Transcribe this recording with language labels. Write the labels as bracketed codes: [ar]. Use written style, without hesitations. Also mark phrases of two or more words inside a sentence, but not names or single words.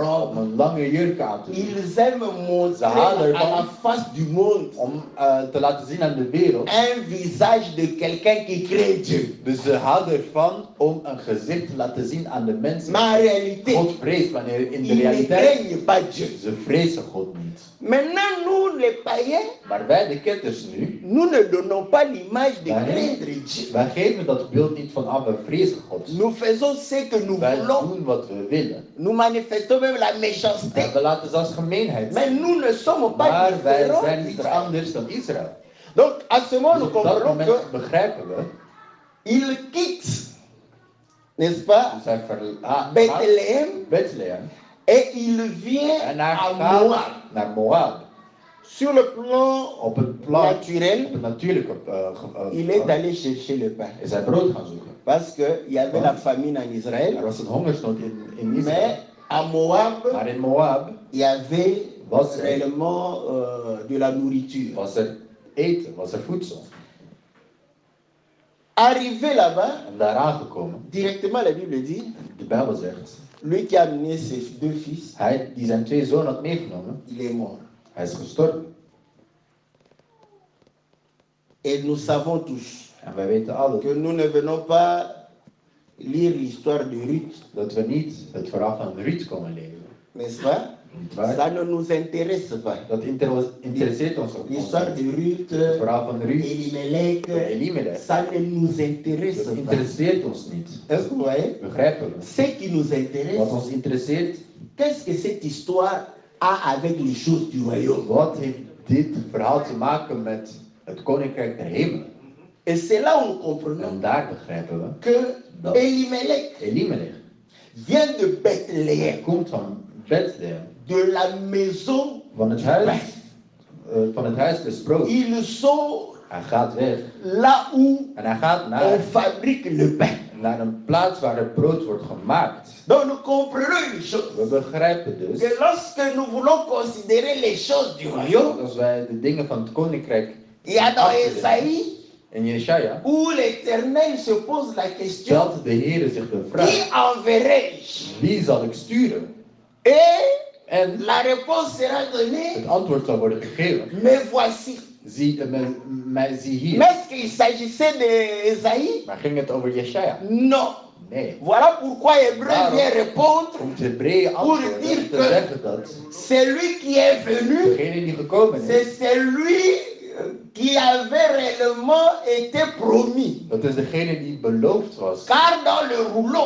[fr] robes. [nl] een lange jurk aan te doen. [fr] Ils aiment montrer [nl] Ze houden [fr] à [nl] ervan [fr] la face du monde [nl] om te laten zien aan de wereld. [fr] un visage de quelqu'un qui craint Dieu. [nl] Dus ze houden ervan om een gezicht te laten zien aan de mensen. [fr] Mais en réalité, [nl] God vreest, wanneer in de [fr] ils ne [nl] realiteit [fr] craignent pas Dieu. [nl] ze vrezen God niet. [fr] Maintenant, nous, les païens, [nl] Maar wij de ketters nu, [fr] nous ne donnons pas l'image de [nl] wij, [fr] craindre Dieu. [nl] wij geven dat beeld niet van we vrezen God. [fr] Nous faisons ce que nous [nl] Wij [fr] voulons. [nl] doen wat we willen. [fr] Nous manifestons même la méchanceté. [nl] En we laten zelfs gemeenheid [fr] Mais [nl] zien. [fr] nous ne sommes pas [nl] Maar wij [fr] différents [nl] zijn niet [fr] d'Israël. [nl] anders dan Israël. [fr] Donc, à ce moment, [nl] Dus [fr] nous [nl] op dat [fr] comprenons [nl] moment [fr] que [nl] begrijpen we, [fr] il quitte, n'est-ce pas, [nl] dus hij verlaat [fr] Bethléem [nl] Bethlehem [fr] et il vient [nl] en hij [fr] à [nl] gaat [fr] Moab. [nl] naar Moab. [fr] Sur le plan [nl] Op het plan, op [fr] naturel, [nl] het natuurlijke [fr] il est allé chercher le pain. [nl] is hij brood gaan zoeken. [fr] Parce qu'il y avait la famine en Israël. [nl] Er was een hongersnood in [fr] Mais [nl] Israël. [fr] à Moab, [nl] Maar in Moab [fr] il y avait [nl] was er, [fr] réellement de la nourriture. [nl] was er eten, was er voedsel. [fr] Arrivé là-bas, [nl] En daar aangekomen, [fr] directement la Bible dit, [nl] de Bijbel zegt, [fr] lui qui a amené ses 2 fils, [nl] hij die zijn 2 zonen had meegenomen, [fr] il est mort. [nl] hij is gestorven. [fr] Et nous savons tous [nl] En wij weten alle [fr] que nous ne venons pas lire l'histoire de Ruth, [nl] dat we niet het verhaal van Ruth komen lezen. [fr] n'est-ce pas? [nl] Niet waar? [fr] Ça ne nous intéresse pas. [nl] Dat interesseert ons ook niet. [fr] L'histoire de Ruth, [nl] Het verhaal van Ruth, [fr] Elimelech, [nl] Elimelech, [fr] ça ne nous intéresse [nl] dat [fr] pas. [nl] interesseert ons niet. [fr] Est-ce que vous voyez? [nl] Begrijpen we? [fr] Ce qui nous intéresse, [nl] Wat ons interesseert, [fr] qu'est-ce que cette histoire a avec les choses du royaume? [nl] wat heeft dit verhaal te maken met het koninkrijk der hemelen? [fr] Et c'est là où nous comprenons [nl] En daar begrijpen we [fr] que [nl] dat [fr] Elimelech [nl] Elimelech [fr] vient de Bethléem, [nl] komt van Bethlehem, [fr] de la maison [nl] van het [fr] du [nl] huis, [fr] pain. [nl] van het huis des broods. [fr] Ils sont [nl] Hij gaat weg [fr] là où [nl] en hij gaat [fr] on fabrique le pain. [nl] naar een plaats waar het brood wordt gemaakt. [fr] Donc nous comprenons une chose, [nl] We begrijpen dus [fr] que lorsque nous voulons considérer les choses du royaume, [nl] als wij de dingen van het koninkrijk [fr] il y a dans Esaïe [nl] in Jesaja, [fr] où l'Éternel se pose la question, [nl] stelt de Heer zich de vraag, [fr] qui enverrai-je? [nl] wie zal ik sturen? [fr] Et [nl] En [fr] la réponse sera donnée, [nl] het antwoord zal worden gegeven. [fr] mais voici. [nl] Zie hier. [fr] Mais est-ce qu'il s'agissait d'Esaïe? [nl] Maar ging het over Jesaja? [fr] Non. [nl] Nee. [fr] Voilà pourquoi Hébreu [nl] Waarom? [fr] vient répondre, [nl] Om het Hebreeën antwoorden [fr] Pour dire [nl] te [fr] que- [nl] zeggen dat [fr] celui qui est venu, [nl] degene die gekomen [fr] c'est [nl] is, [fr] celui qui avait réellement été promis. [nl] dat is degene die beloofd was. [fr] Car dans le rouleau,